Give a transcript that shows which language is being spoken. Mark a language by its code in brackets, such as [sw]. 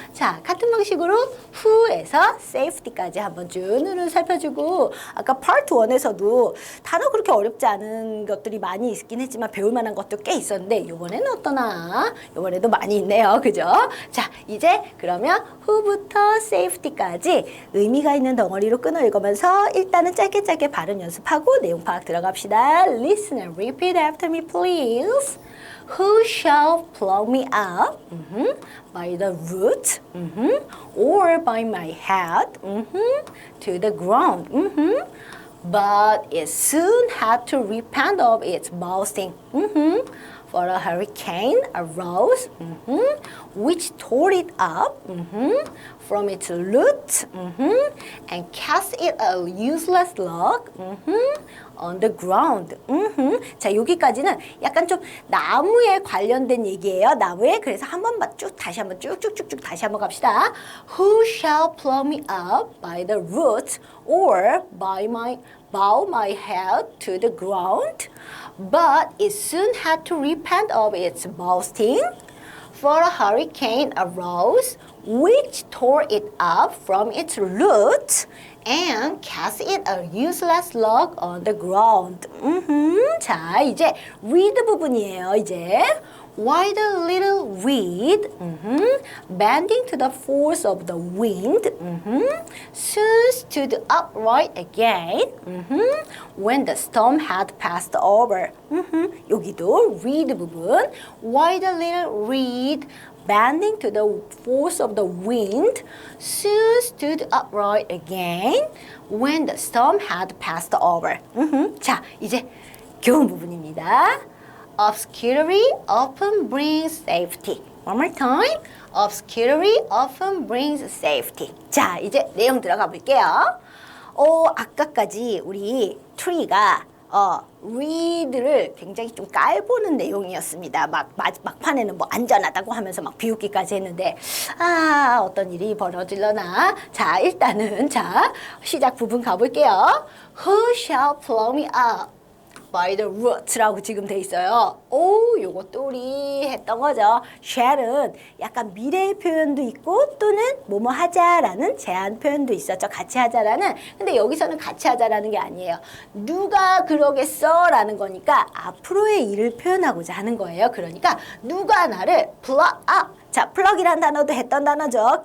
[ko] 자, 같은 방식으로 who에서 safety까지 한번 쭉 눈을 살펴주고 아까 Part 1에서도 단어 그렇게 어렵지 않은 것들이 많이 있긴 했지만 배울 만한 것도 꽤 있었는데 이번에는 어떠나? 이번에도 많이 있네요. 그죠? 자, 이제 그러면 who부터 safety까지 의미가 있는 덩어리로 끊어 읽으면서 일단은 짧게 발음 연습하고 내용 파악 들어갑시다. [en] Listen and repeat after me, please. Who shall pluck me up by the root or by my head to the ground? But it soon had to repent of its boasting. For a hurricane arose, which tore it up from its root and cast it a useless log on the ground. [ko] 자, 여기까지는 약간 좀 나무에 관련된 얘기예요. 나무에. 그래서 한 번만 다시 한번 쭉쭉쭉쭉 다시 한번 갑시다. [en] Who shall pluck me up by the roots or bow my head to the ground? But it soon had to repent of its boasting, for a hurricane arose, which tore it up from its roots and cast it a useless log on the ground. [ko] 자, 이제 read 부분이에요. 이제 [en] Why the little reed, bending to the force of the wind, soon stood upright again when the storm had passed over. [ko] 여기도 reed 부분. [en] Why the little reed, bending to the force of the wind, soon stood upright again when the storm had passed over. [ko] 자, 이제 교훈 부분입니다. [en] Obscurity often brings safety. One more time. Obscurity often brings safety. [ko] 자, 이제 내용 들어가 볼게요. 아까까지 우리 tree가 read를 굉장히 좀 깔보는 내용이었습니다. 막판에는 뭐 안전하다고 하면서 막 비웃기까지 했는데 어떤 일이 벌어질려나. 자, 일단은 자 시작 부분 가볼게요. [en] Who shall pluck me up by the roots [ko] 라고 지금 돼 있어요. 요것도 우리 했던 거죠. shall은 약간 미래의 표현도 있고 또는 뭐뭐 하자라는 제한 표현도 있었죠. 같이 하자라는. 근데 여기서는 같이 하자라는 게 아니에요. 누가 그러겠어? 라는 거니까 앞으로의 일을 표현하고자 하는 거예요. 그러니까 누가 나를 pluck up. 자, pluck이란 단어도 했던 단어죠.